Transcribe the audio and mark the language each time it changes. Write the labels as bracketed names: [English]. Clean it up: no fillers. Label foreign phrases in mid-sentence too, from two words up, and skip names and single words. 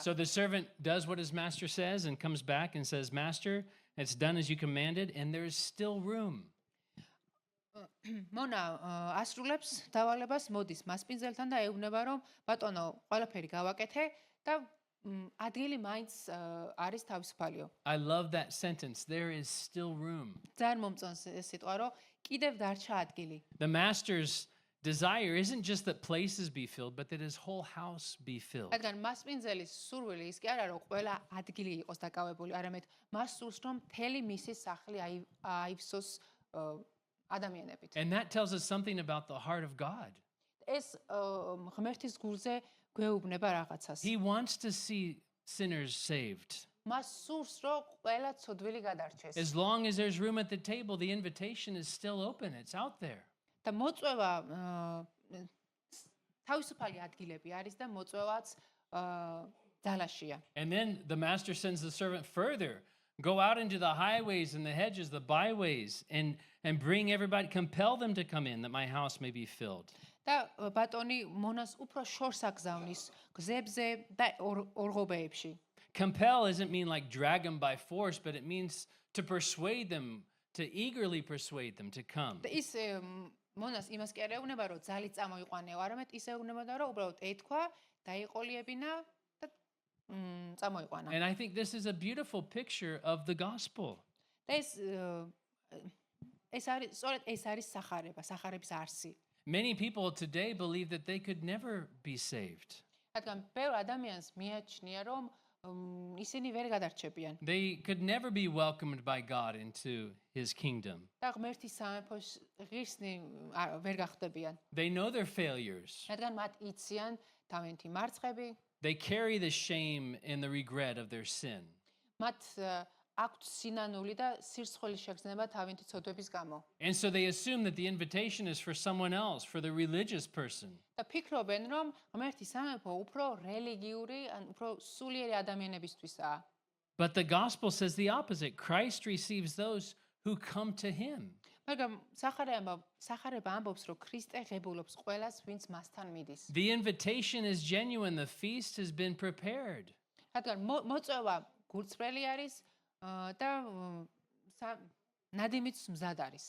[English] So the servant does what his master says and comes back and says, "Master, it's done as you commanded, and there is still room." [Georgian] მონა ასრულებს დავალებას, მოდის მასპინძელთან და ეუბნება, რომ ბატონო, ყველაფერი გავაკეთე და ადგილი მაინც არის თავისუფალიო. [English] I love that sentence. There is still room. [Georgian] ძალიან მომწონს ეს სიტყვა, რომ კიდევ დარჩა ადგილი. [English] The master's desire isn't just that places be filled, but that his whole house be filled. [Georgian] რადგან მასპინძელის სურვილი ის კი არა რომ ყველა ადგილი იყოს დაკავებული, არამედ მას სურს რომ მთელი მისი სახლი აივსოს ადამიანებით. [English] And that tells us something about the heart of God. [Georgian] ეს ღმერთის გულზე გვეუბნება რაღაცას. [English] He wants to see sinners saved. [Georgian] მას სურს რომ ყველა ცოდვილი გადარჩეს. [English] As long as there's room at the table, the invitation is still open. It's out there. [Georgian] და მოწვევა თავისუფალი ადგილები არის და მოწვევაც ძალაშია. [English] And then the master sends the servant further. Go out into the highways and the hedges, the byways, and bring everybody, compel them to come in, that my house may be filled. [Georgian] და ბატონი მონას უფრო შორს აგზავნის გზებზე და ორღობეებში. [English] Compel doesn't mean like drag them by force, but it means to persuade them, to eagerly persuade them to come. [Georgian] და ის მონას იმას კი არ ეუბნება, რომ ძალით წამოიყვანეო, არამედ ის ეუბნებოდა, რომ უბრალოდ ეთქვა, დაიყოლიებინა და წამოიყვანა. [English] And I think this is a beautiful picture of the gospel. [Georgian] და ეს არის სწორედ ეს არის სახარების არსი. [English] Many people today believe that they could never be saved. [Georgian] რადგან ბევრ ადამიანს მიაჩნია, რომ ისინი ვერ გადარჩებიან. [English] They could never be welcomed by God into his kingdom. [Georgian] და ღმერთის სამეფოს ღირსნი ვერ გახდებიან. [English] They know their failures. [Georgian] რადგან მათ იციან თავიანთი მარცხები, [English] They carry the shame and the regret of their sin. [Georgian] მათ აქვთ სინანული და სირცხოლის შეგრძნება თავიანთი ცოდვების გამო. [English] And so they assume that the invitation is for someone else, for the religious person. [Georgian] და ფიქრობენ, რომ ღმერთის სამეფო უფრო რელიგიური, ან უფრო სულიერი ადამიანებისთვისაა. [English] But the gospel says the opposite. Christ receives those who come to him. [Georgian] მაგრამ სახარება ამბობს, რომ ქრისტე ღებულობს ყველას, ვინც მასთან მიდის. [English] The invitation is genuine. The feast has been prepared. [Georgian] რადგან მოწვევა გულწრფელი არის და ნადიმიც მზად არის.